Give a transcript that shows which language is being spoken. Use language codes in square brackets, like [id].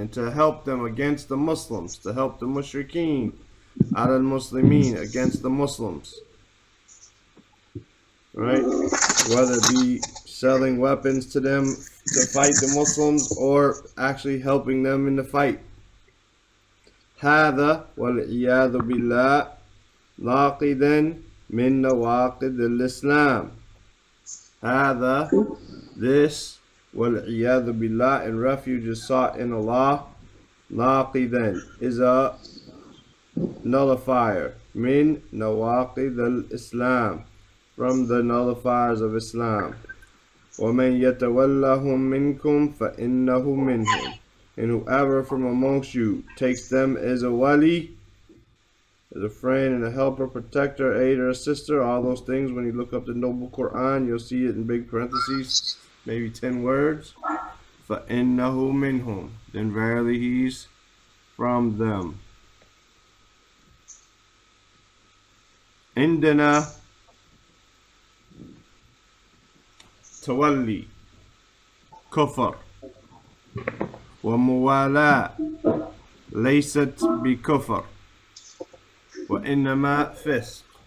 [en] And to help them against the Muslims. To help the mushrikeen [ar] عَلَى الْمُسْلِمِينَ [en] against the Muslims. Right? Whether it be selling weapons to them to fight the Muslims or actually helping them in the fight. [ar] هذا والعياذ بالله ناقدا من نواقض-ul-Islam. هذا, [en] this, [ar] والعياذ بالله, [en] and refuge is sought in Allah. ناقدا is a nullifier. [ar] من نواقض-ul-Islam, [en] from the nullifiers of Islam. [ar] وَمَنْ يَتَوَلَّهُمْ مِنْكُمْ فَإِنَّهُ مِنْهُمْ. [en] And whoever from amongst you takes them as a wali, as a friend and a helper, protector, aider, assister, all those things, when you look up the Noble Quran, you'll see it in big parentheses, maybe 10 words. [ar] فَإِنَّهُ مِنْهُمْ. [en] Then verily he's from them. [ar] عندنا تولي كفر وموالاة ليست بكفر وإنما فسق.